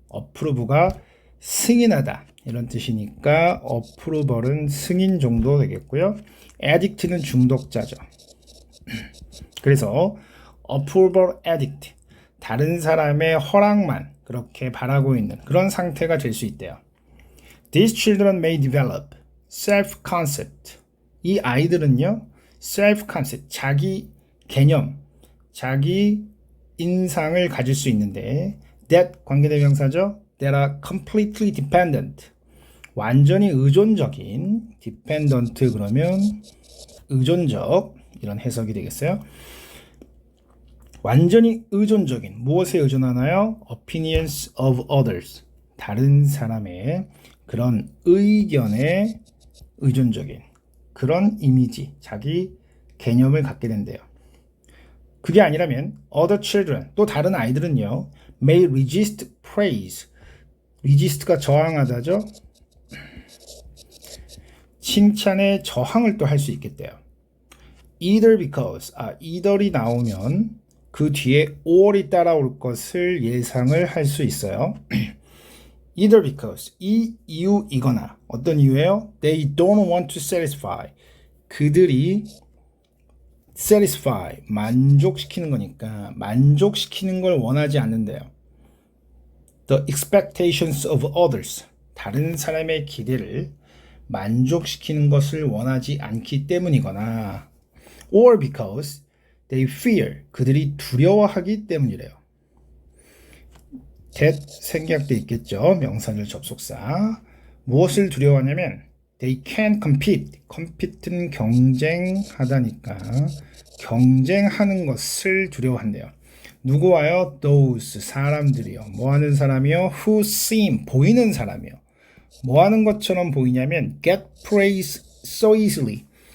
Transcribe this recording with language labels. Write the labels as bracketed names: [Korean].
[Korean] approve가 승인하다 이런 뜻이니까 approval은 승인 정도 되겠고요. addict는 중독자죠. 그래서 approval addict, 다른 사람의 허락만 그렇게 바라고 있는 그런 상태가 될 수 있대요. [English] These children may develop self-concept. [Korean] 이 아이들은요, self-concept, 자기 개념, 자기 인상을 가질 수 있는데 that 관계대명사죠. [English] That are completely dependent. [Korean] 완전히 의존적인 dependent 그러면 의존적 이런 해석이 되겠어요. 완전히 의존적인 무엇에 의존하나요? [English] Opinions of others. [Korean] 다른 사람의 그런 의견에 의존적인 그런 이미지, 자기 개념을 갖게 된대요. 그게 아니라면 other children, 또 다른 아이들은요. [English] may resist praise. [Korean] resist가 저항하다죠. 칭찬에 저항을 또 할 수 있겠대요. [English] either because, [Korean] either이 나오면 그 뒤에 or이 따라올 것을 예상을 할 수 있어요. [English] either because, [Korean] 이 이유이거나 어떤 이유예요? [English] They don't want to satisfy. [Korean] 그들이 satisfy, 만족시키는 거니까 만족시키는 걸 원하지 않는데요. [English] The expectations of others, [Korean] 다른 사람의 기대를 만족시키는 것을 원하지 않기 때문이거나 [English] or because They fear. [Korean] 그들이 두려워하기 때문이래요. that 생략돼 있겠죠. 명사절 접속사. 무엇을 두려워하냐면 [English] they can't compete. [Korean] compete는 경쟁하다니까 경쟁하는 것을 두려워한대요. 누구와요? those 사람들이요. 뭐 하는 사람이요? [English] who seem [Korean] 보이는 사람이요. 뭐 하는 것처럼 보이냐면 [English] get praise so easily.